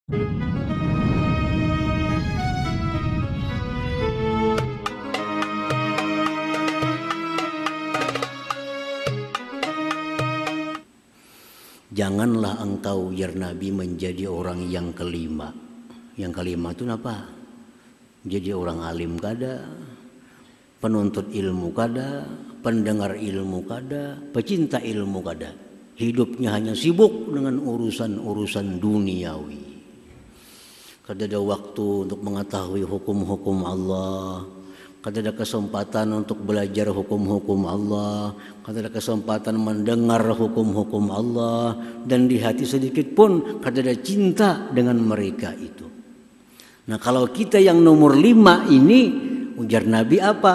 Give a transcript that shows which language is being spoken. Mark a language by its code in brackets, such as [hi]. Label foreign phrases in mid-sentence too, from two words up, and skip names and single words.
[id] Janganlah engkau ya Nabi menjadi orang yang kelima. Yang kelima itu apa? Jadi orang alim kada, penuntut ilmu kada, pendengar ilmu kada, pecinta ilmu kada. Hidupnya hanya sibuk dengan urusan-urusan duniawi. Kada ada waktu untuk mengetahui hukum-hukum Allah. Kada ada kesempatan untuk belajar hukum-hukum Allah. Kada ada kesempatan mendengar hukum-hukum Allah. Dan di hati sedikit pun kada ada cinta dengan mereka itu. Nah kalau kita yang nomor 5 ini, ujar Nabi apa?